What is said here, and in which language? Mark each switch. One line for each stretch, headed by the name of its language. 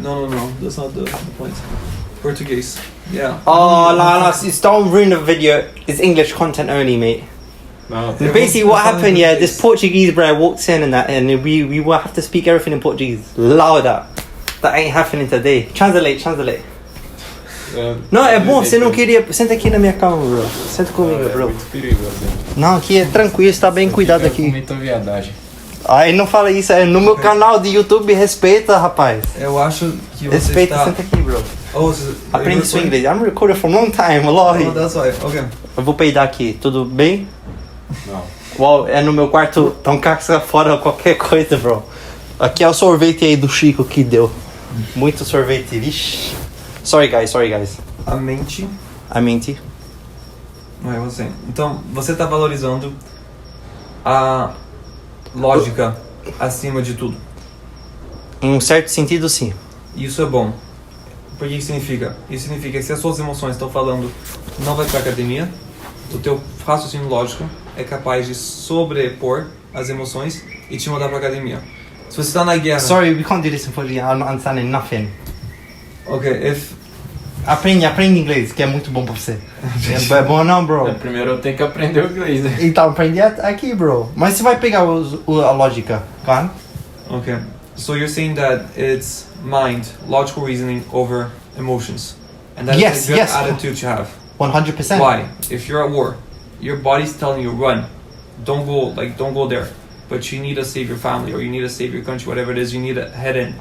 English: No. That's not the point. Portuguese. Yeah. Oh, no, don't ruin the video. It's English content only, mate. No, Basically, what happened? Yeah, this Portuguese bro walks in and we will have to speak everything in Portuguese. Louder. That ain't happening today. Translate.
Portuguese: Não, é bom, você não queria... Senta aqui na minha cama, bro. Senta comigo, bro. muito perigoso. Não, aqui é tranquilo, está bem cuidado aqui. Muita viadagem. Ai, não fala isso, é no meu canal de YouTube, respeita, rapaz. Eu acho que você Respeita, está... senta aqui, bro. Oh, Aprende seu inglês.
English: I'm recording for a long time, wallahi. Oh, that's why. Okay.
Portuguese: Eu vou peidar aqui, tudo bem? Não. Uau, é no meu quarto, tão caça fora qualquer coisa, bro. Aqui é o sorvete aí do Chico que deu. Muito sorvete, vixi.
English: Sorry guys.
Portuguese: A mente... Não é você. Então, você está valorizando a lógica acima de tudo. Em um certo sentido, sim. Isso é bom. Por que isso significa? Isso significa que se as suas emoções estão falando não vai pra academia, o teu raciocínio lógico é capaz de sobrepor as emoções e te mandar pra academia. Se você está na guerra...
English: Sorry, we can't do this in Portuguese. I'm not understanding nothing. Ok, if...
Portuguese: Aprende inglês, que é muito bom pra você. É bom não, bro? Primeiro eu tenho que aprender o inglês, né? Então, aprende aqui, bro. Mas você vai pegar a lógica, claro?
English: Okay, so you're saying that it's mind, logical reasoning over emotions. And that's Yes, a good yes. attitude to have. 100%. Why? If you're at war, your body's telling you run. Don't go there. But you need to save your family or you need to save your country, whatever it is, you need to head in